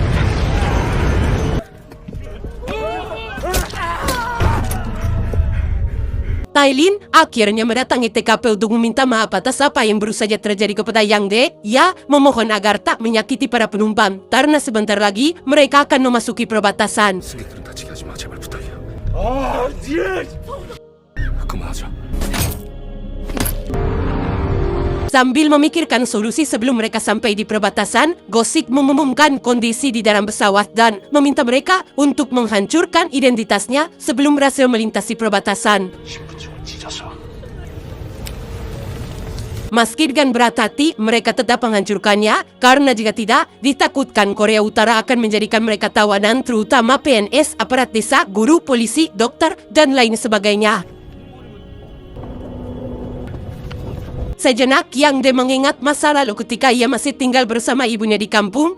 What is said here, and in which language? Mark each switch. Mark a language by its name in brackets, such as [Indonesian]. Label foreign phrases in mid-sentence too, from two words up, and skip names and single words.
[Indonesian] Tailin akhirnya mendatangi TKP untuk meminta maaf atas apa yang baru saja terjadi kepada Yang De. Ia memohon agar tak menyakiti para penumpang, karena sebentar lagi mereka akan memasuki perbatasan. [Korean] 승객들은 다치게 하지 마. 제발 부탁이야. 그만하자. [Indonesian] Sambil memikirkan solusi sebelum mereka sampai di perbatasan, Gosik mengumumkan kondisi di dalam pesawat dan meminta mereka untuk menghancurkan identitasnya sebelum berhasil melintasi perbatasan. [Korean] 신분증을 찢어서 [Indonesian] Meski dengan berat hati, mereka tetap menghancurkannya karena jika tidak, ditakutkan Korea Utara akan menjadikan mereka tawanan, terutama PNS, aparat desa, guru, polisi, dokter, dan lain sebagainya. Sejenak Yang De mengingat masa lalu ketika ia masih tinggal bersama ibunya di kampung.